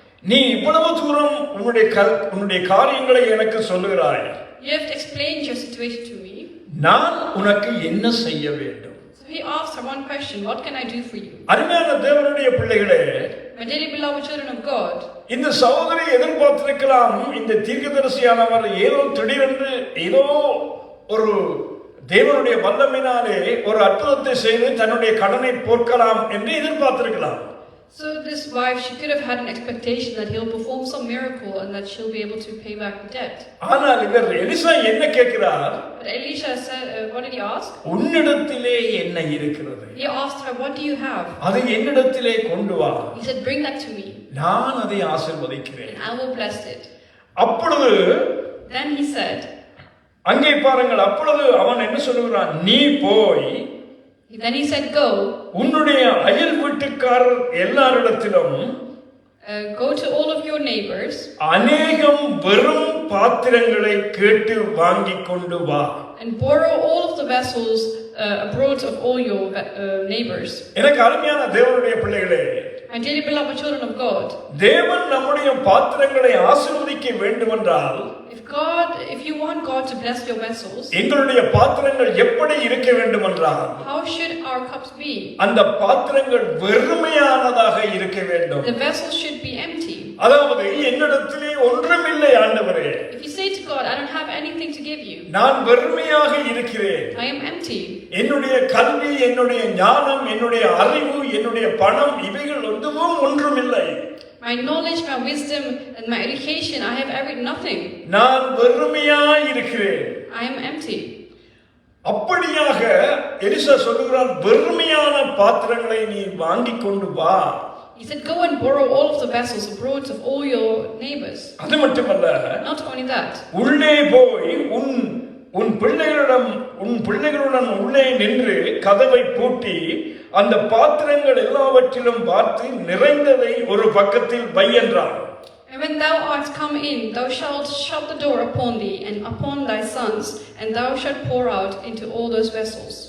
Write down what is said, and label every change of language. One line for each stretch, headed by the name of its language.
Tamil: நீ இவ்வளவு தூரம் உன்னுடைய காரியங்களை எனக்கு சொல்லுகிறாய்.
English: You have explained your situation to me.
Tamil: நான் உனக்கு என்ன செய்ய வேண்டும்?
English: So he asked her one question, what can I do for you?
Tamil: அருமையான தேவனுடைய பிள்ளைகளே,
English: My dearly beloved children of God,
Tamil: இந்த சகோதரி எதிர்பார்த்திருக்கலாம், இந்த தீர்க்கதரிசியானவர் ஏதோ திடீரென்று ஏதோ ஒரு தேவனுடைய வல்லமையினாலே ஒரு அற்புதத்தை செய்து தன்னுடைய கடனை போக்கலாம் என்று எதிர்பார்த்திருக்கலாம்.
English: So this wife, she could have had an expectation that he'll perform some miracle and that she'll be able to pay back the debt.
Tamil: ஆனால் இவர் எலிசா என்ன கேட்கிறார்?
English: But Elisha said, what did he ask?
Tamil: உன்னிடத்திலே என்ன இருக்கிறது?
English: He asked her, what do you have?
Tamil: அதை என்னிடத்திலே கொண்டு வா.
English: He said, bring that to me.
Tamil: நான் அதை ஆசீர்வதிக்கிறேன்.
English: And I will bless it.
Tamil: அப்பொழுது
English: Then he said,
Tamil: அங்கே பாருங்கள், அப்பொழுது அவன் என்ன சொல்லுகிறான்? நீ போய்
English: then he said, go.
Tamil: உன்னுடைய அயல் வீட்டுக்காரர் எல்லாரிடத்திலும்
English: Go to all of your neighbors.
Tamil: அநேகம் வெறும் பாத்திரங்களை கேட்டு வாங்கி கொண்டு வா.
English: And borrow all of the vessels abroad of all your neighbors.
Tamil: எனக்கு அருமையான தேவனுடைய பிள்ளைகளே,
English: My dearly beloved children of God,
Tamil: தேவன் நம்முடைய பாத்திரங்களை ஆசீர்வதிக்க வேண்டுமென்றால்,
English: if you want God to bless your vessels,
Tamil: எங்களுடைய பாத்திரங்கள் எப்படி இருக்க வேண்டுமென்றால்,
English: how should our cups be?
Tamil: அந்த பாத்திரங்கள் வெறுமையானதாக இருக்க வேண்டும்.
English: The vessels should be empty.
Tamil: அதாவது என்னிடத்திலே ஒன்றுமில்லை ஆண்டவரே,
English: If you say to God, I don't have anything to give you,
Tamil: நான் வெறுமையாக இருக்கிறேன்,
English: I am empty.
Tamil: என்னுடைய கல்வி, என்னுடைய ஞானம், என்னுடைய அறிவு, என்னுடைய பணம் இவைகள் எதுவும் ஒன்றுமில்லை.
English: My knowledge, my wisdom, and my education, I have nothing.
Tamil: நான் வெறுமையாய் இருக்கிறேன்.
English: I am empty.
Tamil: அப்படியாக எலிசா சொல்லுகிறார், வெறுமையான பாத்திரங்களை நீ வாங்கிக் கொண்டு வா.
English: He said, go and borrow all of the vessels abroad of all your neighbors.
Tamil: அது மட்டுமல்ல,
English: Not only that,
Tamil: உள்ளே போய் உன் பிள்ளைகளுடன் உள்ளே நின்று கதவை பூட்டி அந்த பாத்திரங்கள் எல்லாவற்றிலும் பார்த்து நிறைந்ததை ஒரு பக்கத்தில் வை என்றார்.
English: and when thou art come in, thou shalt shut the door upon thee and upon thy sons, and thou shalt pour out into all those vessels.